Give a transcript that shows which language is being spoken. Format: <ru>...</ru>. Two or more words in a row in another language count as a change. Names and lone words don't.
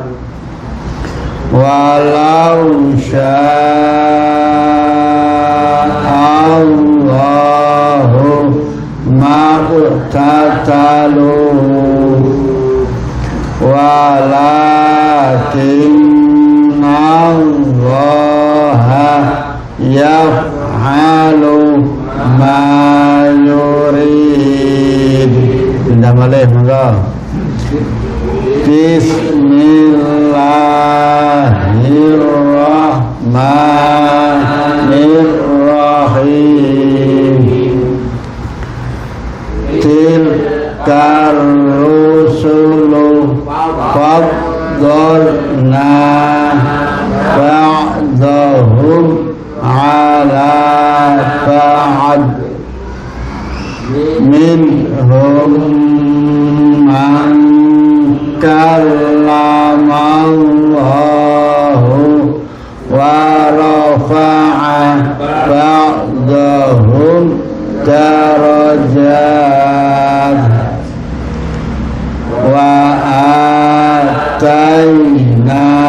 <ar>ولو شاء الله ما اقتتلوا ولكن الله يفعل ما يريد.</ar> <jv>Pindah malih monggo.</jv> <ar>Bismillahirrahmanirrahim. تلك الرسل فضلنا بعضهم على بعض منهم من كلم الله ورفع بعضهم درجات وآتينا</ar>